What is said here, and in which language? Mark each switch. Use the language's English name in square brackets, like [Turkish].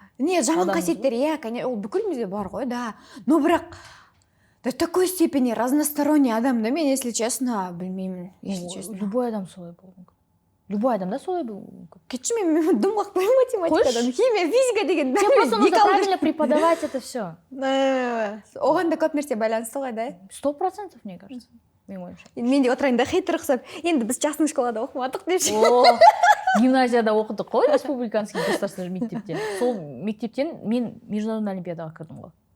[Kazakh] Не, жаман қасиеттер, иә, ол бүкілімізде бар ғой, да. Но бірақ [Russian] до такой степени разносторонний [Kazakh] адам, да, мен, [Russian] если честно, [Kazakh] білмеймін, если честно. Любой адам солай болу мүмкін. Любой адам, да, солай болу мүмкін. Кетші мен дым қақпаймын математикадан, химия, физика деген. [Russian] Тебе просто нужно правильно преподавать это все. [Kazakh] Оған да көп нәрсе байланысты ғой, да? [Russian] 100%, мне кажется. [Kazakh] менің ойымша. Мен де отырайын да хейтер ұқсап, енді біз частный школада оқымадық депші. Гимназияда оқыдық қой, республиканский государственный мектепте. Сол мектептен мен международный олимпиадаға кірдім ғой.